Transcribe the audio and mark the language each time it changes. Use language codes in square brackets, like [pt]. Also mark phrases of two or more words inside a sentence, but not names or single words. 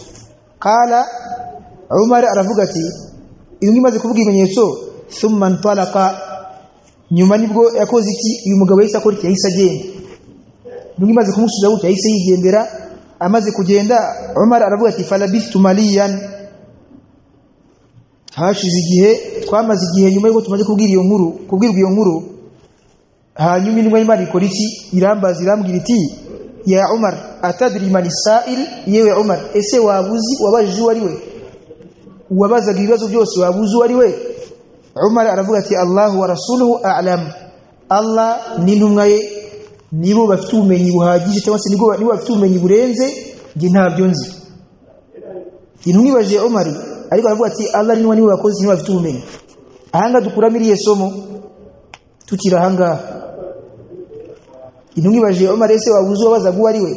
[rw] Qala Umar aravuga ati iyo ngimaze kuvuga ibimenyetso, [ar] ثم انطلق, [rw] nyuma nibwo yakoze iki, uyu mugabo yahise akora iki, yahise agenda. Ngimaze kumusubiza gutya yahise yigendera, amaze kugenda Umar aravuga ati [ar] فلبثت مليا, [rw] hashize igihe twamaze igihe nyuma yuko tumaze kubwirwa iyo nkuru hanyuma intumwa y'Imana ikora iki? Irambaza irambwira iti [ar] يا عمر أتدري من السائل, [rw] yewe Umar ese wabuzi wabajije uwo ari we, wabazaga ibibazo byose wabuzi uwo ari we? Umar aravuga ati [ar] الله ورسوله أعلم, [rw] Allah n'intumwa ye nibo bafite ubumenyi buhagije cyangwa se nibo bafite ubumenyi burenze nge ntabyo nzi. Intumwa ibaje Umar ariko aravuga ati Allah n'intumwa nibo bakoze nibo bafite ubumenyi. Ahanga dukuramo iriye somo tukira ahanga. Intumwa ibaje Umar ese wabuze wabazaga uwo ari we?